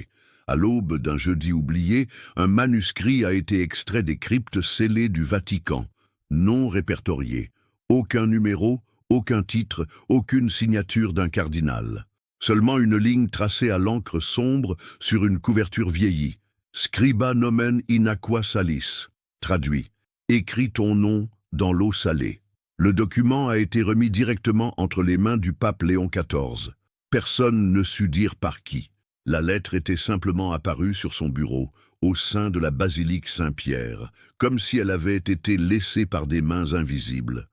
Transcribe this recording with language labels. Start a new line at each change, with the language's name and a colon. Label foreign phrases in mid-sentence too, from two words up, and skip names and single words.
French: À l'aube d'un jeudi oublié, un manuscrit a été extrait des cryptes scellées du Vatican, non répertorié. Aucun numéro, aucun titre, aucune signature d'un cardinal. Seulement une ligne tracée à l'encre sombre sur une couverture vieillie.
Latin: Scriba nomen in aqua salis.
French: Traduit. Écris ton nom dans l'eau salée. Le document a été remis directement entre les mains du pape Léon XIV. Personne ne sut dire par qui. La lettre était simplement apparue sur son bureau, au sein de la basilique Saint-Pierre, comme si elle avait été laissée par des mains invisibles.